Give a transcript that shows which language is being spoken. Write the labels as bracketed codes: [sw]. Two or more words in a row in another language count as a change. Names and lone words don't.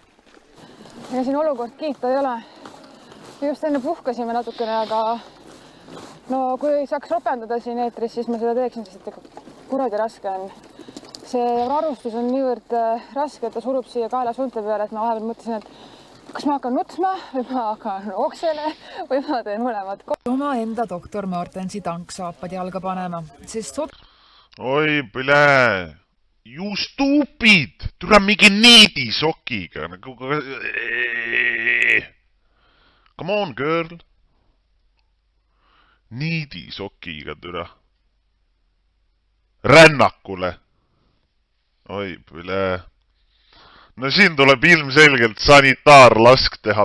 [et] Ja siin olukord kiita ei ole. Just enne puhkasime natukene, aga no kui saaks ropendada siin eetris, siis ma seda teeksin, sest ikka kuradi raske on. See varustus on niivõrd raske, et ta surub siia kaela sunte peale, et ma vahepeal mõtlesin, et kas ma hakkan nutsma või ma hakkan oksele või ma teen mõlemad. Oma enda doktor Martensi tanksaapad jalga panema, sest Oi, [en] pile. You stupid! [et] Tule mingi niidisokiga. [en] Come on, girl. [et] Niidisokiga, türa. Rännakule. Oi, pile. No siin tuleb ilmselgelt sanitaarlask teha.